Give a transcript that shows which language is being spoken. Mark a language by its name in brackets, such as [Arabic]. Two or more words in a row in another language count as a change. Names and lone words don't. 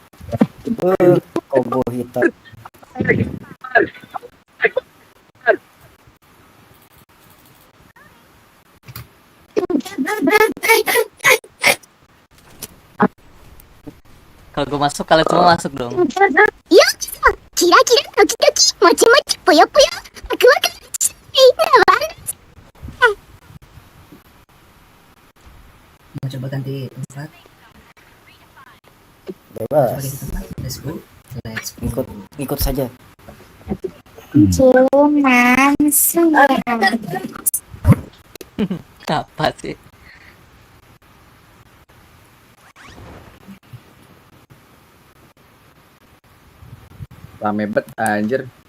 [Indonesian] Combo hitam. Kalau gue masuk, kalian semua masuk dong. [Japanese] よキラキラドキドキもちもちぽよぽよワクワクみんなは [Indonesian] Mau coba ganti tempat. Coba Bebas. ganti tempat. [English] Let's go. [Indonesian] Ikut saja. cuman suara Apa sih? Rame bet anjir.